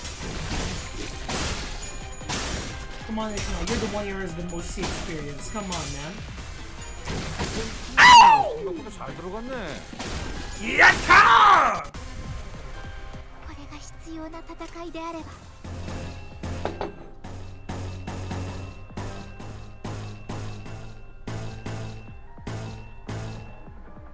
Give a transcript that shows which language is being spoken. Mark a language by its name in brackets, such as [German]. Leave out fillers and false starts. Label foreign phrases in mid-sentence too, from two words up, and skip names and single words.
[English] Come on, you're the one who has the most sea experience. Come on, man. [Korean] 생각보다 잘 들어갔네. 야타! [Japanese] これが必要な戦いであれば。 [English] Okay.